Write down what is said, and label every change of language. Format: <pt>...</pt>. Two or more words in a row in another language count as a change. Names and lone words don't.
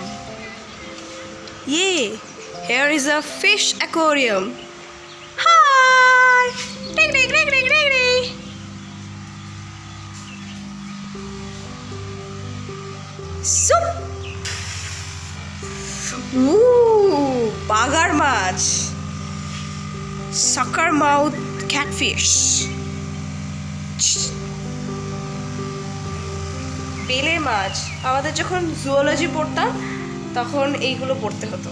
<en>Yay! Here is a fish aquarium. Hi! Ding ding ding ding ding ding.</en> <bn>সুপ বাগার মাছ,</bn> <en>sucker mouth catfish,</en> <bn>বেলে মাছ। আমাদের যখন জুওলজি পড়তাম তখন এইগুলো পড়তে হতো।</bn>